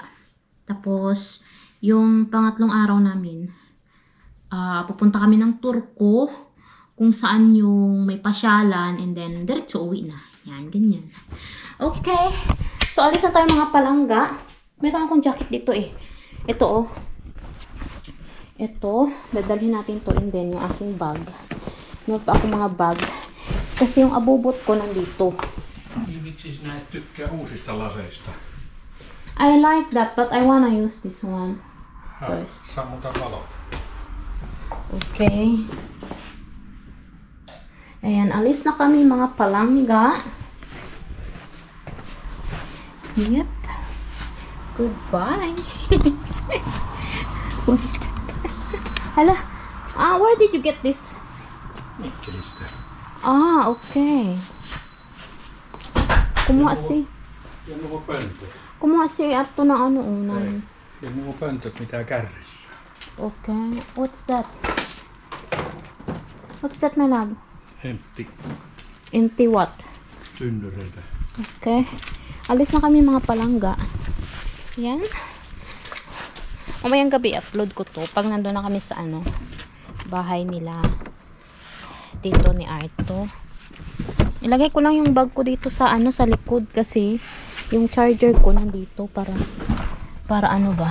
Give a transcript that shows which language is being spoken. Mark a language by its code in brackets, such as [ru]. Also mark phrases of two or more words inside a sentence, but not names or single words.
[tl] Tapos, yung pangatlong araw namin, pupunta kami ng Turco, kung saan yung may pasyalan, [en] and then [tl] diretso uwi na. Yan, ganyan. Okay. So, alis na tayo mga palangga. Meron akong jacket dito eh. Ito oh. Ito, dadalhin natin to, [en] and then [tl] yung aking bag. Meron pa akong mga bag. Kasi yung abubot ko nandito. [fi] Miksi sinä et tykkää uusista laseista? [en] I like that, but I wanna use this one first. [fi] Sammuta valot. [en] Okay. [tl] Ayan, alis na kami mga palangga. [en] Yep. Goodbye. Wait. Hala. Where did you get this? [fi] Mikkelistä. [tl] Okay. Kumuha si Arto na unan. [fi] Ja nuo pöntöt mitä kärrissä. [en] Okay. What's that? What's that, my love? Empty. Empty what? [fi] Tynnyreitä. [en] Okay. [tl] Alis na kami mga palangga. Yan. Mamayang gabi upload ko to pag nandun na kami sa bahay nila. Dito ni Arto. Ilagay ko lang yung bag ko dito sa sa likod kasi yung charger ko nandito para ba.